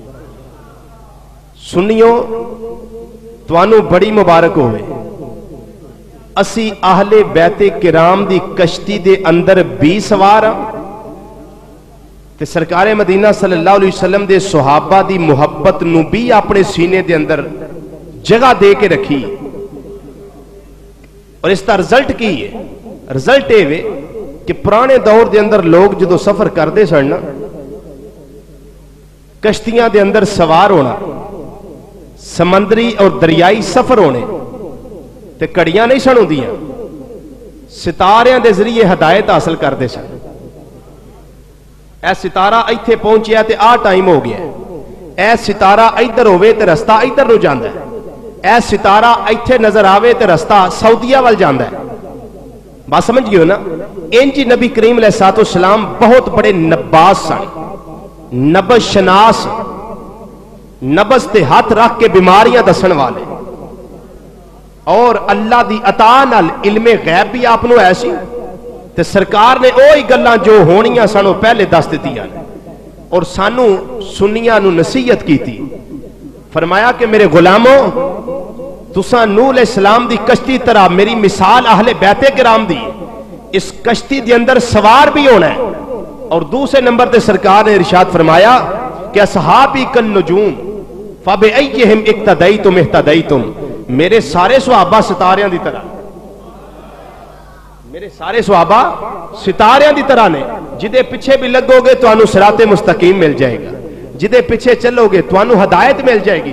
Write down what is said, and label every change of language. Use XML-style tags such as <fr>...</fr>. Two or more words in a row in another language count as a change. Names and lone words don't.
<pa>سنیو توانو بڑی مبارک ہوئے، اسی اہل بیت کرام دی کشتی دے اندر بھی سوار ہاں تے سرکار مدینہ صلی اللہ علیہ وسلم دے صحابہ دی محبت نو بھی اپنے سینے دے اندر جگہ دے کے رکھی.</pa> <ur>اور اس کا رزلٹ</ur> <pa>کی ہے؟ رزلٹ یہ کہ پرانے دور دے اندر لوگ جدو سفر کرتے سن کشتیاں دے اندر سوار ہونا، سمندری اور دریائی سفر ہونے تے کڑیاں نہیں سن ہوندیاں، ستاریاں دے ذریعے ہدایت حاصل کرتے سن. اے ستارہ ایتھے پہنچیا تے آ ٹائم ہو گیا، اے ستارہ ادھر ہوئے تے رستہ ادھر نو جاندا ہے، اے ستارہ ایتھے نظر آوے تے رستہ سعودیہ وال جاندا ہے. بات سمجھ گئے ہو نا؟ انجی نبی کریم علیہ السلام بہت بڑے نباز سن، نبض شناس، نبض تے ہاتھ رکھ کے بیماریاں دسن والے، اور اللہ دی عطا نال علم غیب بھی آپ نو ایسی تے سرکار نے اوہی گلاں جو ہونیاں سانو پہلے دس دتیاں اور سانو سنیاں نو نصیحت کی تھی. فرمایا کہ میرے غلاموں تساں نوح علیہ السلام دی کشتی طرح میری مثال اہل بیت کرام دی اس کشتی دے اندر سوار بھی ہونا ہے. اور دوسرے نمبر تے سرکار نے ارشاد فرمایا کہ</pa> <ar>اصحابی کن نجوم فبأیہم اقتدیتم اہتدیتم،</ar> <pa>میرے سارے صحابہ ستاریاں دی طرح، میرے سارے صحابہ ستاریاں دی طرح نے، جدے پیچھے بھی لگو گے تو انو صراط مستقیم مل جائے گا، جدے پیچھے چلو گے تو انو ہدایت مل جائے گی.</pa>